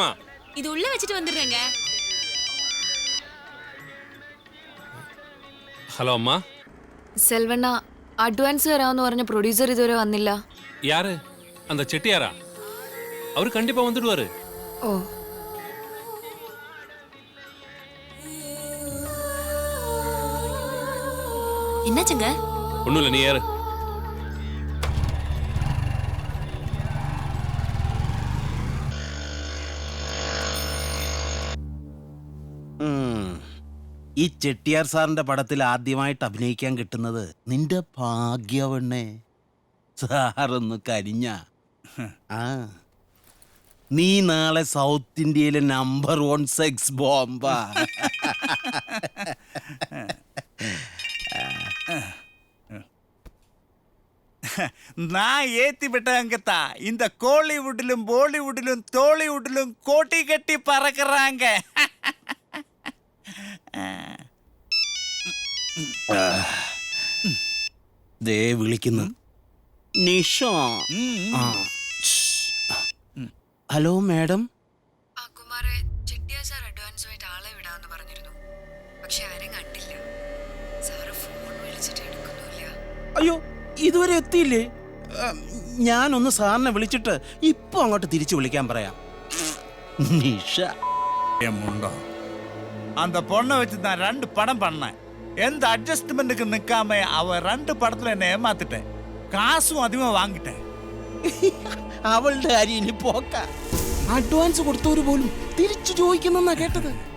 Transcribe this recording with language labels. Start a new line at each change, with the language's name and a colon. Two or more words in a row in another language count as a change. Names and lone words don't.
Tamil: இது உள்ள வச்சிட்டு வந்துடுறேங்க.
Malayalam: ഹലോ അമ്മ. സെൽവണ്ണ, അഡ്വാൻസ് തരാമെന്ന് പറഞ്ഞ പ്രൊഡ്യൂസർ ഇതുവരെ വന്നില്ല.
Tamil: யாரு? அந்த செட்டியாரா? அவர் கண்டிப்பா வந்துடுவாரு.
Malayalam: ഓ,
Tamil: என்னாச்சுங்க? ஒண்ணும் இல்லை, நீ ஏறு.
Malayalam: ഈ ചെട്ടിയാർ സാറിന്റെ പടത്തിൽ ആദ്യമായിട്ട് അഭിനയിക്കാൻ കിട്ടുന്നത് നിന്റെ ഭാഗ്യവണ്ണേ. സാറൊന്ന് കരിഞ്ഞ. ആ, നീ നാളെ സൗത്ത് ഇന്ത്യയിലെ നമ്പർ 1 സെക്സ് ബോംബാ.
Tamil: நான் ஏத்தி விட்டவங்கத்தா இந்த கோலிவுட்டிலும் பாலிவுட்டிலும் டோலிவுட்டிலும் கோட்டி கட்டி பறக்குறாங்க.
Malayalam: ദേ വിളിക്കുന്നു നിഷ. ഹലോ മാഡം. കുമാരെ, ചെട്ടിയാർ സാർ അഡ്വാൻസുമായിട്ട് ആളെ വിടാന്ന് പറഞ്ഞിരുന്നു. പക്ഷെ ആരും കണ്ടില്ല. സാറ് ഫോൺ വിളിച്ചിട്ട് എടുക്കുന്നില്ല. അയ്യോ, ഇതുവരെ എത്തിയില്ലേ? ഞാനൊന്ന് സാറിനെ വിളിച്ചിട്ട് ഇപ്പൊ അങ്ങോട്ട് തിരിച്ചു വിളിക്കാൻ പറയാം. നിഷ
Tamil: முண்டோ, அந்த பொண்ணை வச்சு நான் 2 படம் பண்ணேன். எந்த அட்ஜஸ்ட்மெண்ட்டுக்கு நிற்காம அவ 2 படத்துல என்ன ஏமாத்திட்டேன். காசும் அதிகமாக வாங்கிட்டேன்.
Malayalam: അവളുടെ കാര്യം ഇനി പോക്ക. അഡ്വാൻസ് കൊടുത്തവര് പോലും തിരിച്ചു ചോദിക്കുന്നെന്നാ കേട്ടത്.